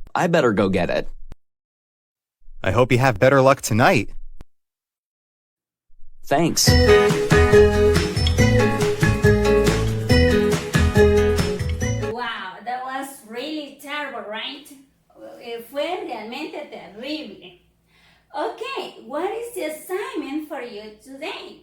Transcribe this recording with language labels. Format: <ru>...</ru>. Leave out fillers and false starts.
<en>I better go get it. I hope you have better luck tonight. Thanks. Wow, that was really terrible, right?</en> <es>Fue realmente terrible.</es> <en>Okay, what is the assignment for you today?</en>